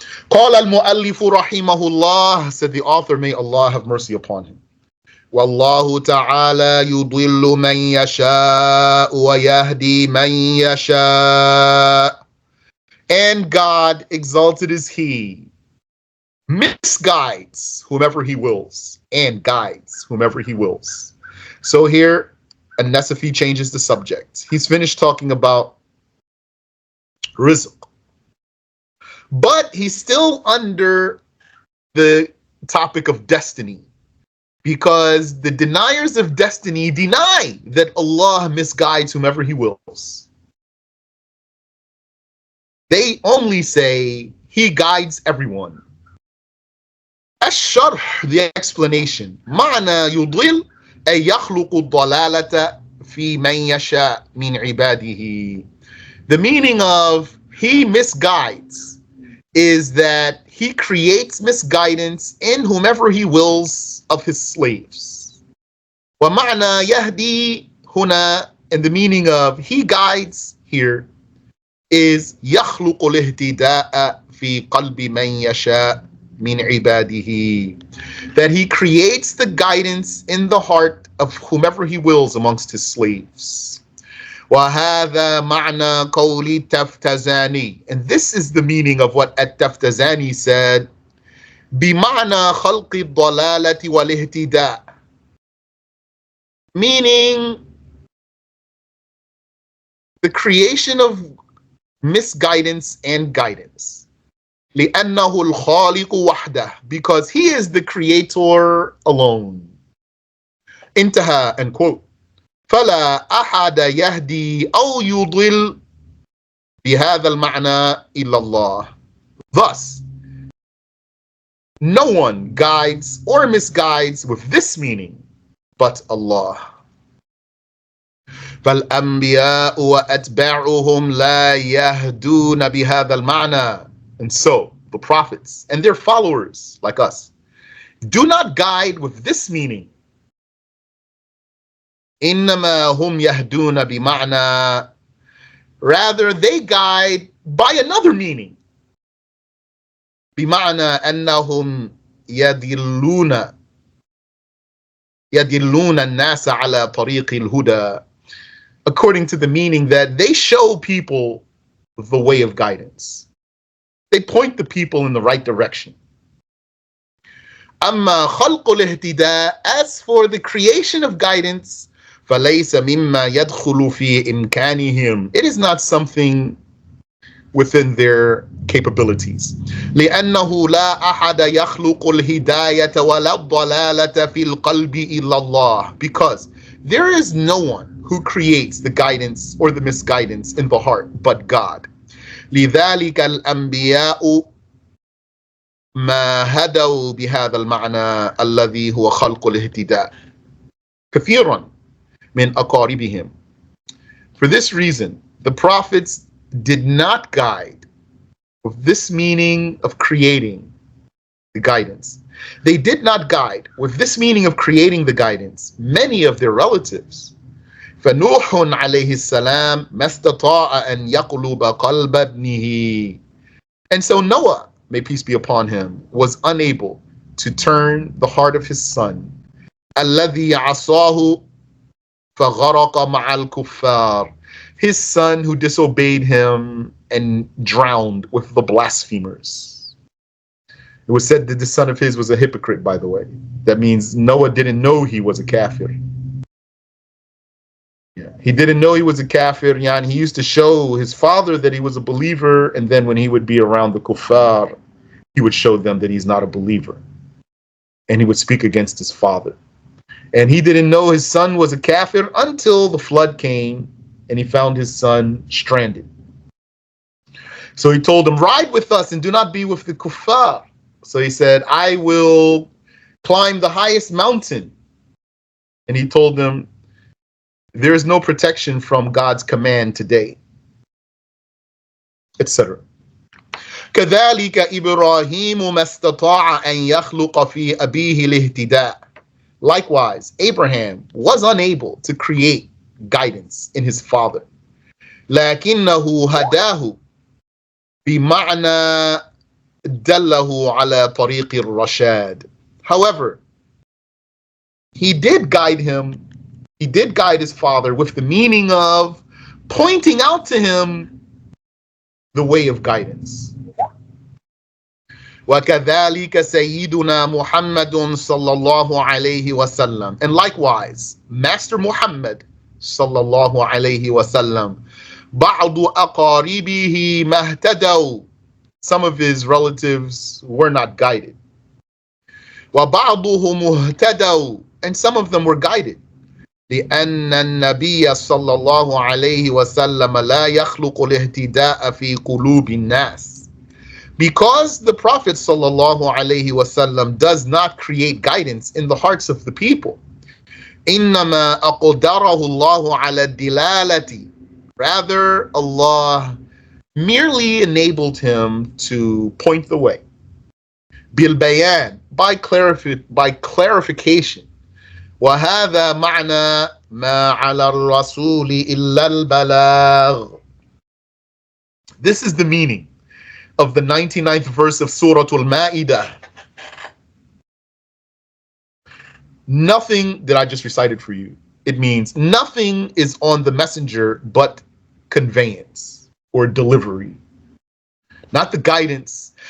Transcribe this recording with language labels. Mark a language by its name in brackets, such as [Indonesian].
[Arabic] قال المؤلف رحمه الله, [English] said the author, may Allah have mercy upon him. [Arabic] والله تعالى يضل من يشاء ويهدي من يشاء. [English] And God, exalted is He, misguides whomever He wills and guides whomever He wills. So here, An-Nasafiyyah changes the subject. He's finished talking about rizq, but he's still under the topic of destiny, because the deniers of destiny deny that Allah misguides whomever He wills. They only say He guides everyone. SharH, the explanation. [Arabic] معنى يضل أي يخلق الضلالة في من يشاء من عباده. [English] The meaning of He misguides is that He creates misguidance in whomever He wills of His slaves. [Arabic] ومعنى يهدي هنا, [English] and the meaning of He guides here is [Arabic] يخلق الاهتداء في قلب من يشاء من عباده, [English] that He creates the guidance in the heart of whomever He wills amongst His slaves. [Arabic] وهذا معنى قول التفتزاني, [English] and this is the meaning of what التفتزاني said, [Arabic] بمعنى خلق الضلالة والاهتداء, [English] meaning the creation of misguidance and guidance. [Arabic] لأنه الخالق وحده, [English] because He is the creator alone. [Arabic] انتهى, [English] end quote. [Arabic] فلا أحد يهدي أو يضل بهذا المعنى إلا الله. [English] Thus, no one guides or misguides with this meaning but Allah. [Arabic] فالأنبياء وأتباعهم لا يهدون بهذا المعنى. [English] And so, the prophets and their followers, like us, do not guide with this meaning. [Arabic] إنما هم يهدون بمعنى, [English] rather they guide by another meaning. [Arabic] بمعنى أنهم يدلون الناس على طريق الهدى, [English] according to the meaning that they show people the way of guidance. They point the people in the right direction. [Arabic] أما خلق الاهتداء, [English] as for the creation of guidance, [Arabic] فليس مما يدخل في إمكانهم, [English] it is not something within their capabilities. [Arabic] لأنه لا أحد يخلق الهداية ولا الضلالة في القلب إلا الله, [English] because there is no one who creates the guidance or the misguidance in the heart but God. [Arabic] لذلك الأنبياء ما هدوا بهذا المعنى الذي هو خلق الاهتداء كثيرا من أقاربهم. [English] For this reason, the prophets did not guide with this meaning of creating the guidance. They did not guide with this meaning of creating the guidance many of their relatives. [Arabic] فنوح عليه السلام ما استطاع أن يقلب قلب ابنه. [English] And so Noah, may peace be upon him, was unable to turn the heart of his son, [Arabic] الذي عصاه فغرق مع الكفار, [English] his son who disobeyed him and drowned with the blasphemers. It was said that the son of his was a hypocrite, by the way. That means Noah didn't know he was a kafir. Yeah. He didn't know he was a kafir. He used to show his father that he was a believer, and then when he would be around the kuffar, he would show them that he's not a believer. And he would speak against his father. And he didn't know his son was a kafir until the flood came and he found his son stranded. So he told him, ride with us and do not be with the kuffar. So he said, I will climb the highest mountain. And he told them, there is no protection from God's command today, etc. [Arabic] كذلك إبراهيم ما استطاع أن يخلق في أبيه الاهتداء. [English] Likewise, Abraham was unable to create guidance in his father. [Arabic] لكنه هداه بمعنى دله على طريق الرشاد. [English] However, he did guide his father with the meaning of pointing out to him the way of guidance. [Arabic] وَكَذَلِكَ سَيِّدُنَا مُحَمَّدٌ صَلَّى اللَّهُ عَلَيْهِ وَسَلَّمَ. [English] And likewise, Master Muhammad [Arabic] صلى الله عليه وسلم, بَعْضُ أَقَارِبِهِ مَهْتَدَوْا. [English] Some of his relatives were not guided. [Arabic] وَبَعْضُهُمْ مُهْتَدَوْا. [English] And some of them were guided. [Arabic] لأن النبي صلى الله عليه وسلم لا يخلق الاهتداء في قلوب الناس. [English] Because the Prophet sallallahu alaihi wasallam does not create guidance in the hearts of the people. [Arabic] إنما أقدره الله على الدلالة. [English] Rather, Allah merely enabled him to point the way. [Arabic] بالبيان, [English] by clarification. [Arabic] وهذا معنى ما على الرسول إلا البلاغ. [English] This is the meaning of the 99th verse of Surah Al-Ma'idah. Nothing that I just recited for you. It means nothing is on the messenger but conveyance or delivery, not the guidance.